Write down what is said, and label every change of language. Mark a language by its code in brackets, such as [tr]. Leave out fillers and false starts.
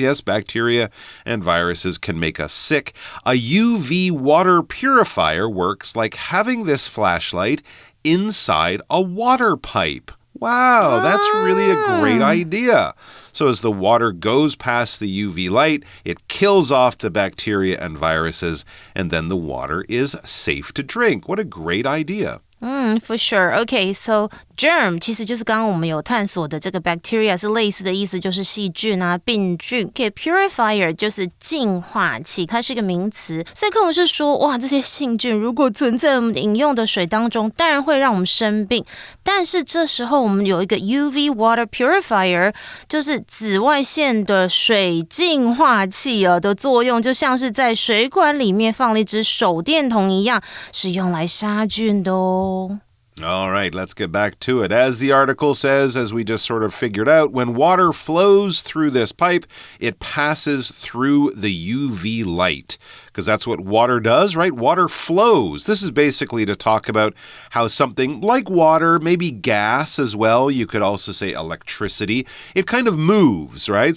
[en] Yes, bacteria and viruses can make us sick. A UV water purifier works like having this flashlight inside a water pipe. Wow, that's really a great idea. So as the water goes past the UV light, it kills off the bacteria and viruses, and then the water is safe to drink. What a great idea. For sure. [zh] Okay, so germ 其实就是刚刚我们有探索的这个 bacteria 是类似的意思，就是细菌啊、病菌。 Okay, purifier 就是净化器，它是一个名词。所以课文是说，哇，这些细菌如果存在我们饮用的水当中，当然会让我们生病。但是这时候我们有一个 UV water purifier，就是紫外线的水净化器的作用，就像是在水管里面放了一只手电筒一样，是用来杀菌的哦。 [en] All right, let's get back to it. As the article says, as we just sort of figured out, when water flows through this pipe, it passes through the UV light. Because that's what water does, right? Water flows. This is basically to talk about how something like water, maybe gas as well, you could also say electricity, it kind of moves, right?